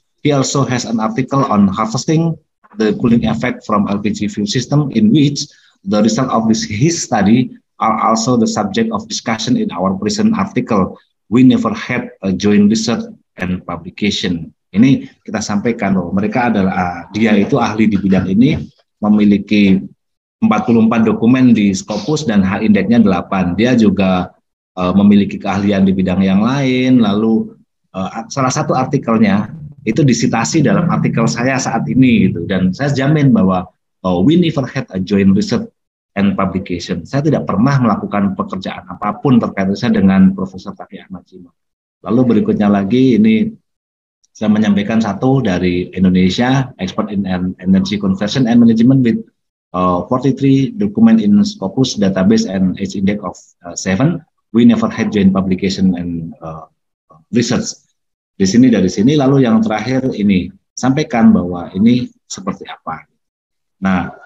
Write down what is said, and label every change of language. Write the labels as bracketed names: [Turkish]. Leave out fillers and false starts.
[English] He also has an article on harvesting the cooling effect from LPG fuel system, in which the result of his study are also the subject of discussion in our present article. We never had a joint research and publication. [Indonesian] Ini kita sampaikan loh, mereka adalah dia itu ahli di bidang ini, memiliki 44 dokumen di Scopus dan H-indexnya 8. Dia juga memiliki keahlian di bidang yang lain. Lalu salah satu artikelnya itu disitasi dalam artikel saya saat ini gitu. Dan saya jamin bahwa [English] we never had a joint research and publication. [Indonesian] Saya tidak pernah melakukan pekerjaan apapun terkait dengan Profesor Taqi Ahmad Chima. Lalu berikutnya lagi ini saya menyampaikan satu dari Indonesia, [English] expert in energy conversion and management with 43 document in Scopus database and H index of 7. We never had joint publication and research. [Indonesian] Di sini dari sini. Lalu yang terakhir ini sampaikan bahwa ini seperti apa. Nah,